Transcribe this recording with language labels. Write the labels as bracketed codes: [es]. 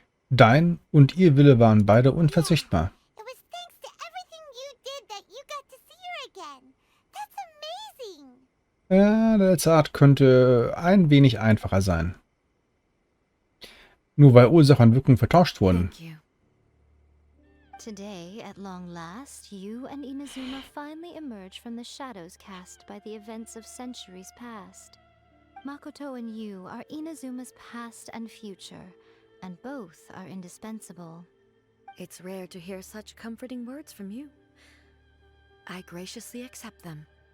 [de] Dein und ihr Wille waren beide unverzichtbar. [en] It was thanks to everything you did that you got to see her again. That's amazing. [de] Der letzte Art könnte ein wenig einfacher sein. Nur weil Ursache und Wirkung vertauscht wurden. [en] Thank you. Today, at long last, you and Inazuma finally emerge from the shadows cast by the events of centuries past. Makoto and you are Inazuma's past and future, and both are indispensable. It's rare to hear such comforting words from you. I graciously accept them.